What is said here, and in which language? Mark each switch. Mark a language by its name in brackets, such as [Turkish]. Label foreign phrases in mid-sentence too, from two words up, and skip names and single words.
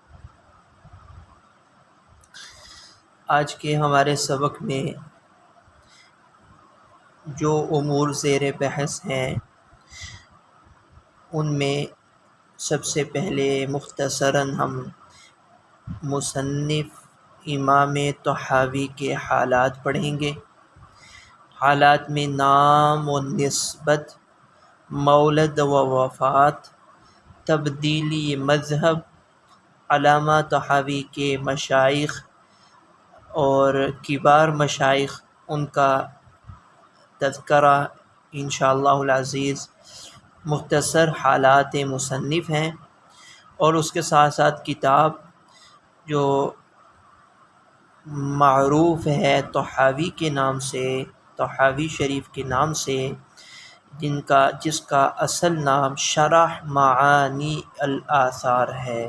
[Urdu] آج کے ہمارے سبق میں جو امور زیر بحث ہیں ان میں سب سے پہلے مختصراً ہم مصنف امام طحاوی کے حالات پڑھیں گے۔ حالات میں نام و نسبت، مولد و وفات، تبدیلی مذہب، علامہ طحاوی کے مشائخ اور کبار مشائخ، ان کا تذکرہ [Arabic] انشاءاللہ العزیز۔ [Urdu] مختصر حالات مصنف ہیں، اور اس کے ساتھ ساتھ کتاب جو معروف ہے طحاوی کے نام سے، طحاوی شریف کے نام سے، جس کا اصل نام شرح معانی الآثار ہے۔